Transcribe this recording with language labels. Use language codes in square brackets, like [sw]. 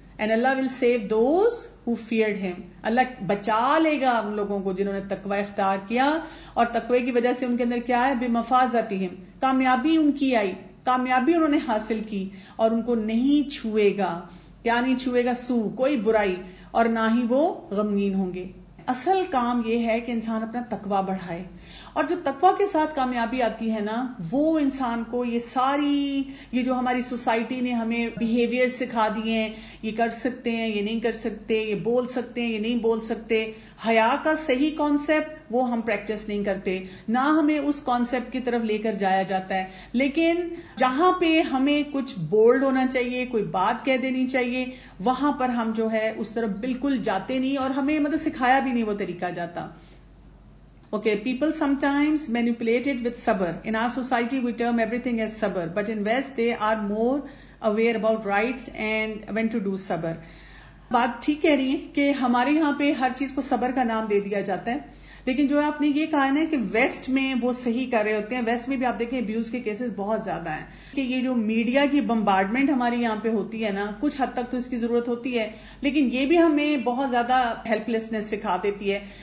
[en] And Allah will save those who feared Him. [ur] اللہ بچا لے گا ان لوگوں کو جنہوں نے تقوی اختیار کیا, اور تقوی کی وجہ سے ان کے اندر کیا ہے؟ بِمَفَازَتِهِمْ, کامیابی ان کی آئی, کامیابی انہوں نے حاصل کی, اور ان کو نہیں چھوئے گا. کیا نہیں چھوئے گا؟ سو, کوئی برائی, اور نہ ہی وہ غمگین ہوں گے. اصل کام یہ ہے کہ انسان اپنا تقوی بڑھائے, اور جو تقوی کے ساتھ کامیابی آتی ہے نا, وہ انسان کو یہ جو ہماری سوسائٹی نے ہمیں بیہیویئر سکھا دیے ہیں, یہ کر سکتے ہیں, یہ نہیں کر سکتے, یہ بول سکتے ہیں, یہ نہیں بول سکتے, حیا کا صحیح کانسیپٹ وہ ہم پریکٹس نہیں کرتے, نہ ہمیں اس کانسیپٹ کی طرف لے کر جایا جاتا ہے. لیکن جہاں پہ ہمیں کچھ بولڈ ہونا چاہیے, کوئی بات کہہ دینی چاہیے, وہاں پر ہم جو ہے اس طرف بالکل جاتے نہیں, اور ہمیں سکھایا بھی نہیں وہ طریقہ جاتا. [en] Okay, people sometimes manipulate it with sabr. In our society, we term everything as sabr, but in West, they are more aware about rights and when to do sabr. [ur] بات ٹھیک کہہ رہی ہیں کہ ہمارے یہاں پہ ہر چیز کو صبر کا نام دے دیا جاتا ہے, لیکن جو آپ نے یہ کہا ہے نا کہ ویسٹ میں وہ صحیح کر رہے ہوتے ہیں. ویسٹ میں بھی آپ دیکھیں ابیوز کے کیسز بہت زیادہ ہیں, کہ یہ جو میڈیا کی بمبارڈمنٹ ہمارے یہاں پہ ہوتی ہے نا, کچھ حد تک تو اس کی ضرورت ہوتی ہے, لیکن یہ بھی ہمیں بہت زیادہ ہیلپ لیسنس سکھا دیتی ہے.